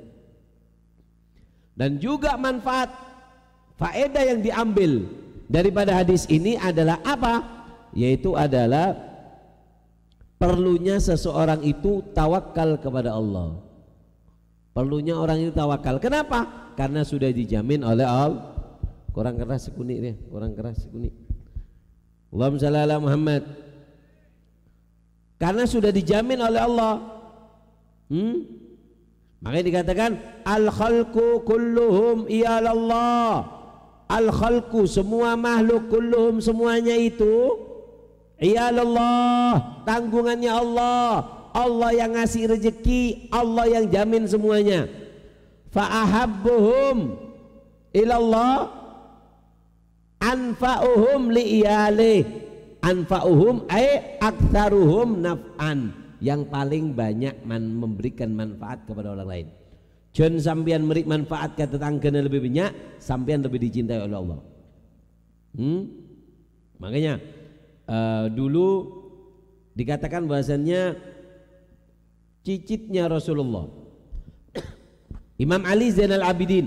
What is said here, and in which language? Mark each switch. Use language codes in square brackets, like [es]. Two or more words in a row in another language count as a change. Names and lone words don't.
[id] Dan juga manfaat faedah yang diambil daripada hadis ini adalah apa? Yaitu adalah perlunya seseorang itu tawakal kepada Allah. Perlunya orang itu tawakal. Kenapa? Karena sudah dijamin oleh Allah. Kurang keras sekunik dia, kurang keras sekunik. [ar] اللهم صل على محمد. [id] Karena sudah dijamin oleh Allah. Makanya dikatakan [ar] الخلق كلهم عيال الله. الخلق, [id] semua makhluk, kulluhum, semuanya itu iyalallah, tanggungannya Allah. Allah yang ngasih rezeki, Allah yang jamin semuanya. [ar] فأحبهم إلى الله أنفعهم لعياله. أنفعهم أي أكثرهم نفعا, [id] yang paling banyak memberikan manfaat kepada orang lain. Jangan sampean beri manfaat ke tetangganya lebih banyak, sampean lebih dicintai oleh Allah. Makanya dulu dikatakan bahasanya cicitnya Rasulullah Imam Ali Zainal Abidin.